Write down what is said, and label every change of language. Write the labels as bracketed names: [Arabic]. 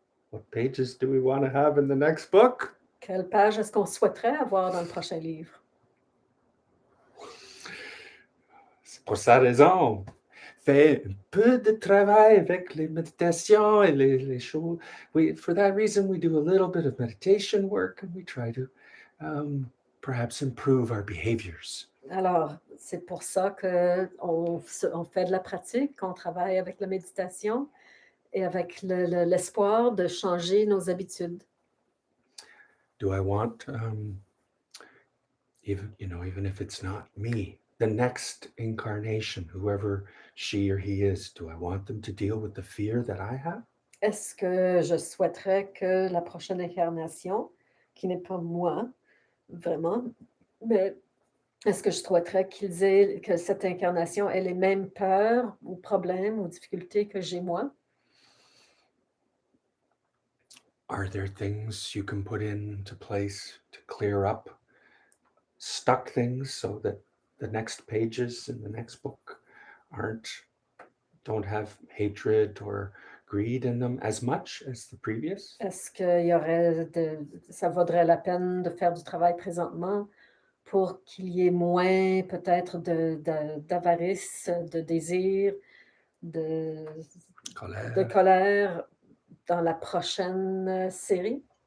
[English] what pages do we want to have in the next book? [French] Quelle page est-ce qu'on souhaiterait avoir dans le prochain livre? C'est pour sa raison. Fais un peu de travail avec les méditations et les choses. [English] For that reason, we do a little bit of meditation work and we try to perhaps improve our behaviors. [French] Alors, c'est pour ça qu'on fait de la pratique, qu'on travaille avec la méditation et avec l'espoir de changer nos habitudes. [English] Do I want, even if it's not me, the next incarnation, whoever she or he is, do I want them to deal with the fear that I have? [French] Est-ce que je souhaiterais que la prochaine incarnation, qui n'est pas moi, vraiment, mais est-ce que je souhaiterais que cette incarnation ait les mêmes peurs ou problèmes ou difficultés que j'ai moi? [English] Are there things you can put into place to clear up stuck things so that the next pages in the next book don't have hatred or greed in them as much as the previous? [French] Est-ce que ça vaudrait la peine de faire du travail présentement pour qu'il y ait moins peut-être d'avarice, de désir, de colère dans la prochaine série?